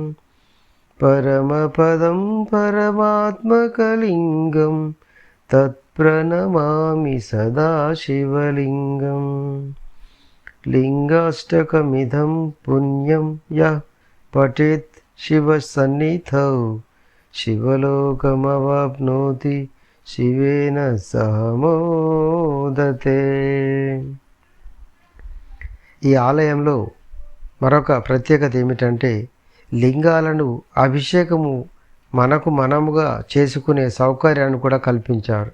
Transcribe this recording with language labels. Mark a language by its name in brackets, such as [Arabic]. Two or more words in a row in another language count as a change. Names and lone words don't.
[Sanskrit] परमपदं परमात्मकलिङ्गं तत्प्रणमामि सदा शिवलिङ्गम् लिङ्गाष्टकमिदं पुण्यं यः पठेत् शिवसन्निधौ शिवलोकमवाप्नोति శివేన సహమోదతే. [Telugu] ఈ ఆలయంలో మరొక ప్రత్యేకత ఏమిటంటే లింగాలను అభిషేకము మనముగా చేసుకునే సౌకర్యాన్ని కూడా కల్పించారు.